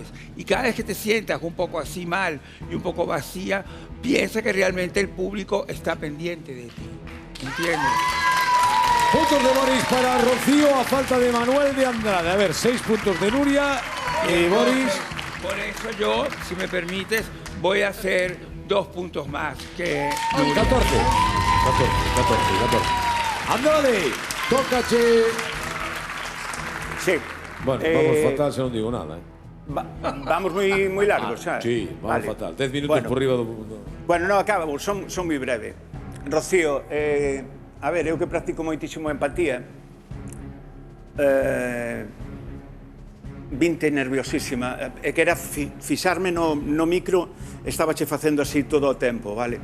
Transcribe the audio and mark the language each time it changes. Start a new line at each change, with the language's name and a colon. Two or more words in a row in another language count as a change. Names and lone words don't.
Spanish: Y cada vez que te sientas un poco así mal y un poco vacía, piensa que realmente el público está pendiente de ti, ¿entiendes? Puntos de Boris para Rocío a falta de Manuel de Andrade. A ver, 6 puntos de Nuria y Boris. Por eso yo, si me permites, voy a hacer 2 puntos más que Nuria. 14.
Galician: Andrade, tócache. Sí. Bueno, vamos fatal se non digo nada, eh. Vamos moi largos, xa. Sí, vamos Vale. fatal. 10 minutos por riba do... Bueno, non, acabo, son moi breve. Rocío, a ver, eu que practico moitísimo empatía, vinte nerviosísima, e que era fixarme no micro, estaba che facendo así todo o tempo, vale?